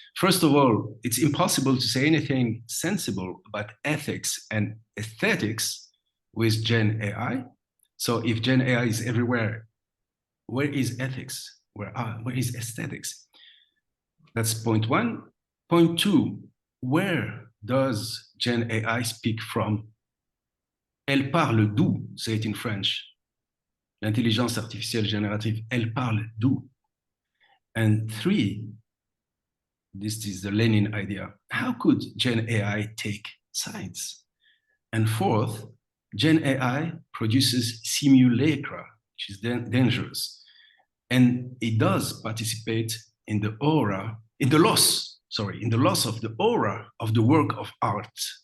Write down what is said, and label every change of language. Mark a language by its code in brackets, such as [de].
[en] First of all, it's impossible to say anything sensible about ethics and aesthetics with Gen AI. So if Gen AI is everywhere, where is ethics? Where is aesthetics? That's point 1. Point 2, where does Gen AI speak from? [fr] Elle parle d'où? [en] Say it in French. [fr] L'intelligence artificielle générative, elle parle d'où? [en] And 3, this is the Lenin idea. How could Gen AI take sides? And 4th, Gen AI produces simulacra, which is dangerous. And it does participate in the loss of the aura of the work of art.